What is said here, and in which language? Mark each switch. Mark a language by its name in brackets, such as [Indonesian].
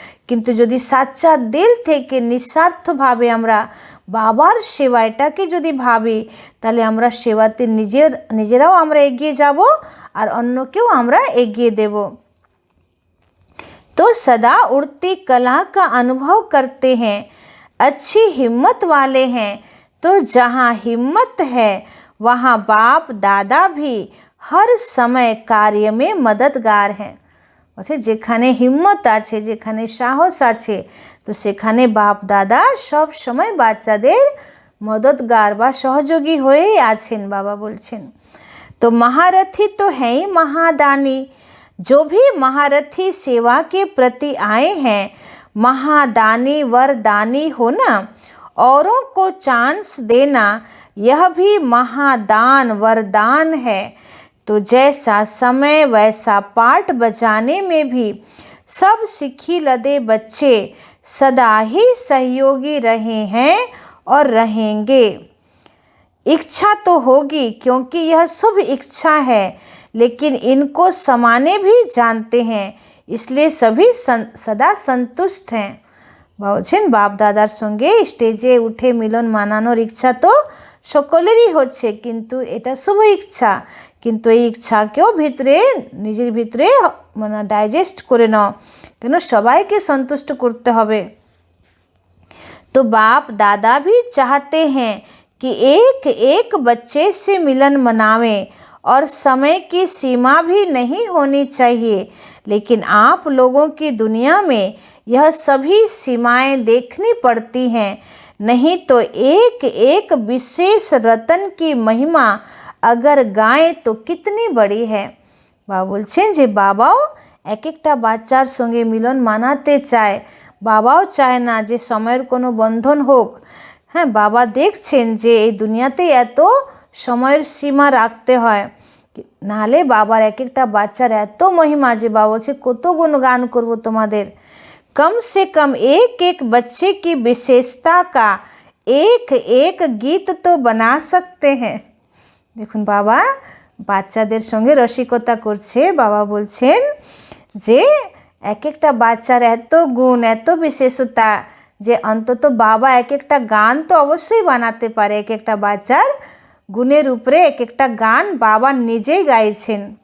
[Bangla] কিন্তু যদি সাচ্চা দিল থেকে নিঃস্বার্থভাবে আমরা বাবার সেবা এটাকে যদি ভাবি তাহলে আমরা সেবাতে নিজেরাও আমরা এগিয়ে যাব আর অন্যকেও আমরা এগিয়ে দেব। [Hindi] तो सदा उड़ती कला का अनुभव करते हैं, अच्छी हिम्मत वाले हैं। तो जहाँ हिम्मत है वहाँ बाप दादा भी हर समय कार्य में मददगार हैं। [Bangla] অর্থাৎ যেখানে হিম্মত আছে, যেখানে সাহস আছে, তো সেখানে বাপ দাদা সব সময় বাচ্চাদের মদদগার বা সহযোগী হয়েই আছেন, বাবা বলছেন। [Hindi] तो महारथी तो है ही महादानी। जो भी महारथी सेवा के प्रति आए हैं, महादानी वरदानी होना, औरों को चांस देना, यह भी महादान वरदान है। तो जैसा समय वैसा पाठ बजाने में भी सब सीखी लदे बच्चे सदा ही सहयोगी रहे हैं और रहेंगे। इच्छा तो होगी क्योंकि यह शुभ इच्छा है, लेकिन इनको समाने भी जानते हैं, इसलिए सभी सदा संतुष्ट हैं। [Bangla] বলছেন বাপ দাদার সঙ্গে স্টেজে উঠে মিলন মানানোর ইচ্ছা তো সকলেরই হচ্ছে, কিন্তু এটা শুভ ইচ্ছা, কিন্তু এই ইচ্ছাকেও ভিতরে নিজের ভিতরে মানে ডাইজেস্ট করে নাও, কেন সবাইকে সন্তুষ্ট করতে হবে। [Hindi] तो बाप दादा भी चाहते हैं कि एक एक बच्चे से मिलन मनावें और समय की सीमा भी नहीं होनी चाहिए, लेकिन आप लोगों की दुनिया में यह सभी सीमाएं देखनी पड़ती हैं, नहीं तो एक एक विशेष रतन की महिमा अगर गाएं तो कितनी बड़ी है। [Bangla] বাবা বলছেন যে বাবাও এক একটা বাচ্চার সঙ্গে মিলন মানাতে চায়, বাবাও চায় না যে সময়ের কোনো বন্ধন হোক। হ্যাঁ, বাবা দেখছেন যে এই দুনিয়াতে এত সময়ের সীমা রাখতে হয়, নাহলে বাবার এক একটা বাচ্চার এত মহিমা যে বাবা বলছে কত গুণগান করব তোমাদের। [Hindi] कम से कम एक एक बच्चे की विशेषता का एक एक गीत तो बना सकते हैं। [Bangla] দেখুন বাবা বাচ্চাদের সঙ্গে রসিকতা করছে, বাবা বলছেন যে এক একটা বাচ্চার এত গুণ এত বিশেষতা যে অন্তত বাবা এক একটা গান তো অবশ্যই বানাতে পারে, এক একটা বাচ্চার গুণের উপরে এক একটা গান বাবা নিজেই গাইছেন।